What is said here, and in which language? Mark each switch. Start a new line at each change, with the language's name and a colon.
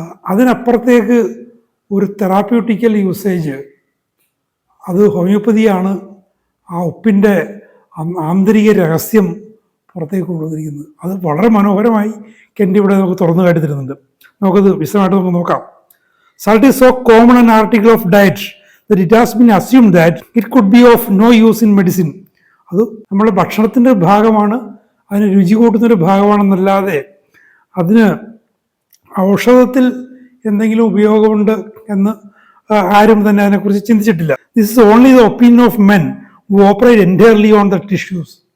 Malayalam: അതിനപ്പുറത്തേക്ക് ഒരു therapeutical usage, അത് ഹോമിയോപ്പതിയാണ് ആ ഉപ്പിൻ്റെ ആന്തരിക രഹസ്യം പുറത്തേക്ക് കൊണ്ടുവന്നിരിക്കുന്നത്. അത് വളരെ മനോഹരമായി കെൻറ്റ് ഇവിടെ നമുക്ക് തുറന്നു കാട്ടി തരുന്നുണ്ട്. നമുക്കത് വിശദമായിട്ട് നമുക്ക് നോക്കാം.
English: Salt is so common an article of diet that it has been assumed that it could be of no use in medicine.
Malayalam: അത് നമ്മുടെ ഭക്ഷണത്തിൻ്റെ ഭാഗമാണ്, അതിന് രുചി കൂട്ടുന്നൊരു ഭാഗമാണെന്നല്ലാതെ അതിന് ഔഷധത്തിൽ എന്തെങ്കിലും ഉപയോഗമുണ്ട് എന്ന് ആരും തന്നെ അതിനെക്കുറിച്ച് ചിന്തിച്ചിട്ടില്ല.
English: This is only the opinion of men who operate entirely on the tissues.